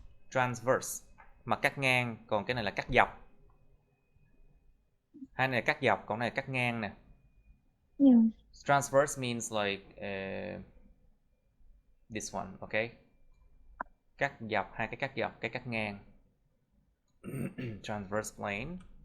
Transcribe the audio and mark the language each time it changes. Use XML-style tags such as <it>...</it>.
<vi>Transverse, mặt cắt ngang, còn cái này là cắt dọc. Hai này là cắt dọc, còn này là cắt ngang nè.</vi> <en>Transverse means like this one, okay?</en> <vi>Cắt dọc, hai cái cắt dọc, cái cắt ngang.</vi> <en>Transverse plane.</en>